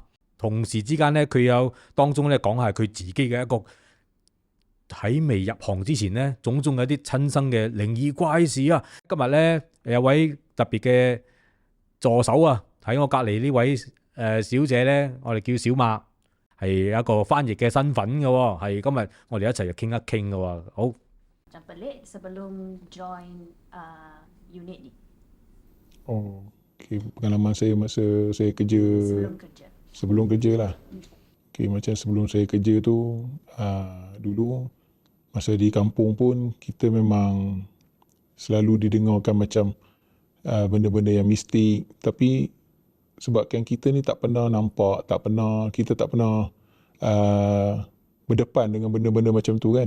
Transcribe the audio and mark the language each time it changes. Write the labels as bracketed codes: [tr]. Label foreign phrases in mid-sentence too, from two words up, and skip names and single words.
[yue] 同時之間咧，佢有當中咧講下佢自己嘅一個喺未入行之前咧，種種嘅一啲親身嘅靈異怪事啊。今日咧有位特別嘅助手啊，喺我隔離呢位小姐咧，我哋叫小馬，係一個翻譯嘅身份嘅，係今日我哋一齊就傾一傾嘅。好。 [ms] Macam pelik sebelum join unit ni. Oh, okay. Pengalaman saya masa saya kerja sebelum kerja lah. Okay, macam sebelum saya kerja tu dulu masa di kampung pun kita memang selalu didengarkan macam benda-benda yang mistik, tapi sebabkan kita ni tak pernah nampak, kita tak pernah berdepan dengan benda-benda macam tu kan.